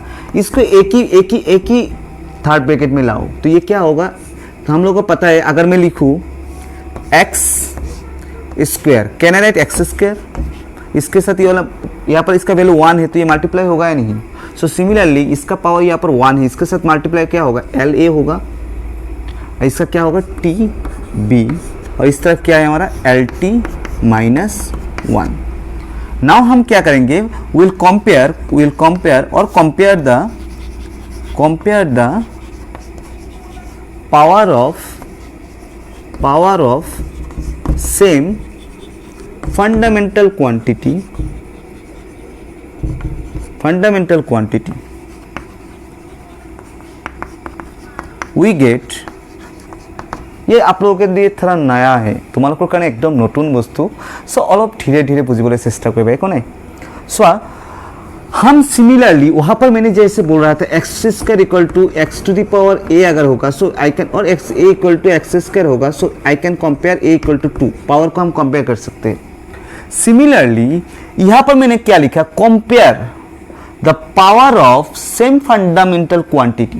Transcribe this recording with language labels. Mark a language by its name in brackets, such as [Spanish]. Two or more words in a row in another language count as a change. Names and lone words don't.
[Hindi] इसको एक ही [English] third bracket [Hindi] में लाओ तो ये क्या होगा, तो हम लोगों को पता है अगर मैं लिखूँ x स्क्वायर, [English] can I write x square, [Hindi] इसके साथ ये वाला यहाँ पर इसका वैल्यू 1 है तो ये मल्टीप्लाई होगा या नहीं, [English] so similarly [Hindi] इसका पावर यहाँ पर 1 है, इसके साथ मल्टीप्लाई क्या होगा, एल ए होगा, और इसका क्या होगा, टी बी, और इस तरफ क्या है हमारा, [English] LT minus 1. [Hindi] नाउ हम क्या करेंगे, [English] will compare [Hindi] और [English] compare the power of same fundamental quantity we get, [Hindi] ये आप लोगों के लिए थोड़ा नया है, [Assamese] তোমালোকৰ কাৰণে একদম নতুন বস্তু, সো অলপ ধীরে ধীরে বুঝিবলৈ চেষ্টা কৰিবা, একো নাই। [English] so हम similarly [Hindi] वहाँ पर मैंने जैसे बोल रहा था [English] x square equal to x to the power a [Hindi] अगर होगा [English] so I can, [Hindi] और [English] x a equal to x square [Hindi] होगा [English] so I can compare a equal to 2, [Hindi] पावर को हम कंपेयर कर सकते हैं। सिमिलरली यहाँ पर मैंने क्या लिखा, [English] compare the power of same fundamental quantity.